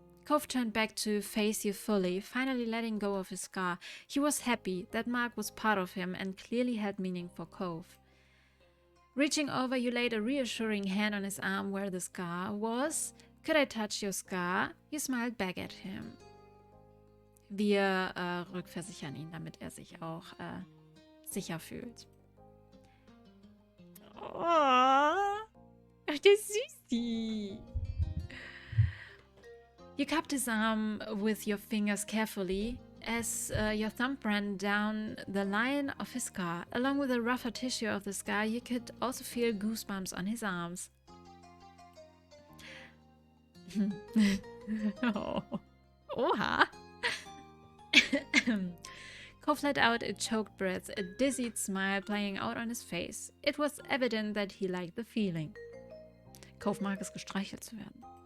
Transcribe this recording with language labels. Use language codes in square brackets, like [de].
[en] Cove turned back to face you fully, finally letting go of his scar. He was happy that mark was part of him and clearly had meaning for Cove. Reaching over, you laid a reassuring hand on his arm where the scar was. Could I touch your scar? You smiled back at him. [de] Wir rückversichern ihn, damit er sich auch sicher fühlt. Oh, ach, der ist süßi. [en] You cupped his arm with your fingers carefully as your thumb ran down the line of his scar. Along with the rougher tissue of the scar, you could also feel goosebumps on his arms. Oh. Oha! Cove let out a choked breath, a dizzied smile playing out on his face. It was evident that he liked the feeling. [de] Cove mag es, gestreichelt zu werden.